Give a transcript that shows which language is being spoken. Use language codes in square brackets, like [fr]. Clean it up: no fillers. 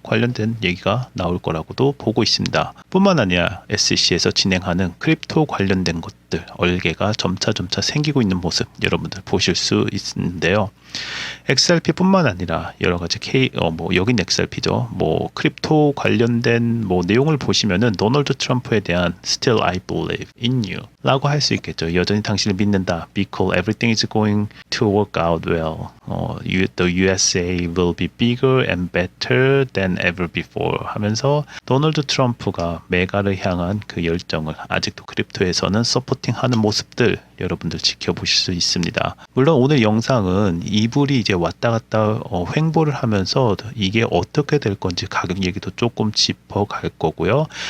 [ko] 관련된 얘기가 나올 거라고도 보고 있습니다. 뿐만 아니라 SEC에서 진행하는 크립토 관련된 것들 얼개가 점차 생기고 있는 모습 여러분들 보실 수 있는데요. XRP뿐만 아니라 여러 가지 여긴 XRP죠. 크립토 관련된 내용을 보시면은 도널드 트럼프에 대한 [en] Still I believe in you [ko] 라고 할 수 있겠죠. 여전히 당신을 믿는다. [en] Because everything is going to work out well. The USA will be bigger and better than ever before [ko] 하면서 도널드 트럼프가 메가를 향한 그 열정을 아직도 크립토에서는 서포팅하는 모습들 여러분들 지켜보실 수 있습니다. 물론 오늘 영상은 이불이 이제 왔다 갔다 횡보를 하면서 이게 어떻게 될 건지 가격 얘기도 조금 짚어갈 거고요.